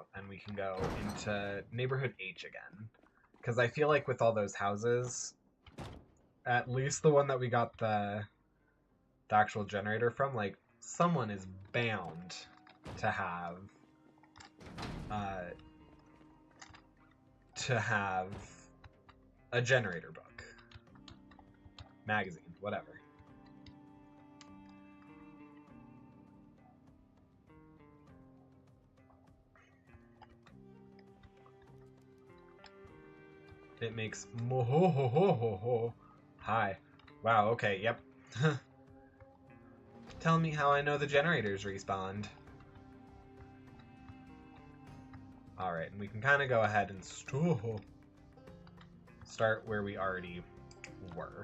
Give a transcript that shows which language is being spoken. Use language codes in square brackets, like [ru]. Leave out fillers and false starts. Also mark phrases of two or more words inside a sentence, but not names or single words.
[en] And we can go into Neighborhood H again. Because I feel like with all those houses, at least the one that we got the actual generator from, like, someone is bound to have a generator book, magazine, whatever. It makes mo-ho-ho-ho-ho-ho. Hi. Wow, okay, yep. Tell me how I know the generators respawned. Alright, and we can kind of go ahead and start where we already were.